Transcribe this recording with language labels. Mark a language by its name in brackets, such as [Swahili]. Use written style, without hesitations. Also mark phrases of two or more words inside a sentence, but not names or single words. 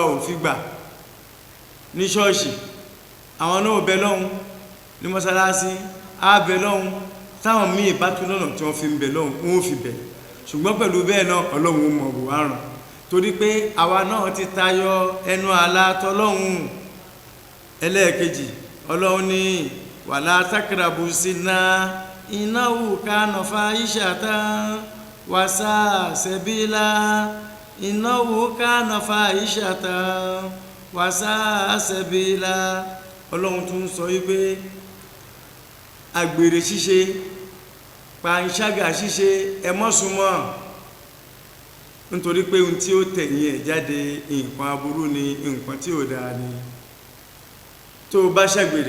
[Yoruba] ò fi gbà ní ṣọ́ọ̀ṣì àwọn náà bẹ lọ́hun ní mọ́sálásí á bẹ lọ́hun táwọn míì bá tún lọ́nà tí wọ́n fi ń bẹ lọ́hun wọ́n fi bẹ̀ ṣùgbọ́n pẹ̀lú bẹ́ẹ̀ náà Ọlọ́run mọ̀ bò àrùn torí pé àwa náà ti tayọ ẹnu àlà tọlọ́hun ẹlẹ́ẹ̀kejì Ọlọ́run ní [Arabic] ولا تقربوا الزنا إنه كان فاحشة وساء سبيلا إنه كان فاحشة وساء سبيلا [Yoruba] Ọlọ́run tún sọ wípé àgbèrè ṣíṣe pàǹṣágà ṣíṣe ẹ má súnmọ́ nítorí pé ohun tí ó tẹ̀yìn ẹ̀ jáde nǹkan aburú ni nǹkan tí ò dáa ni tó bá ṣàgbèrè